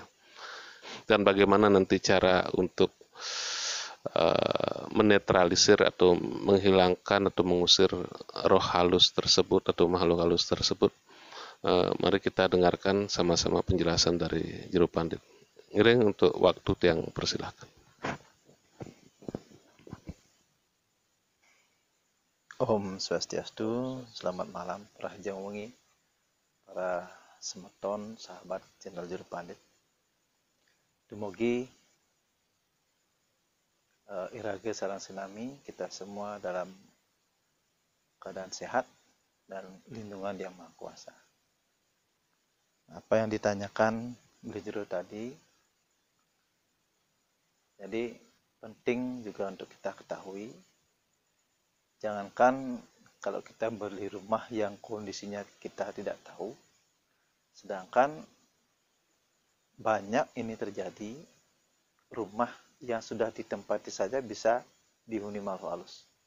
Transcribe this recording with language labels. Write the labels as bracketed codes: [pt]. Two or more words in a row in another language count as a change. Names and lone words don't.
[id] Dan bagaimana nanti cara untuk menetralisir atau menghilangkan atau mengusir roh halus tersebut atau makhluk halus tersebut? Mari kita dengarkan sama-sama penjelasan dari Juru Pandit. Ngiring untuk waktu yang persilahkan. Om Swastiastu, selamat malam para hajang wengi, para semeton, sahabat channel Juru Pandit. [ban] Dumugi irage sareng sinami, [id] kita semua dalam keadaan sehat dan lindungan Yang Maha Kuasa. Apa yang ditanyakan oleh Juru tadi, jadi penting juga untuk kita ketahui, jangankan kalau kita beli rumah yang kondisinya kita tidak tahu, sedangkan banyak ini terjadi rumah yang sudah ditempati saja bisa dihuni makhluk halus.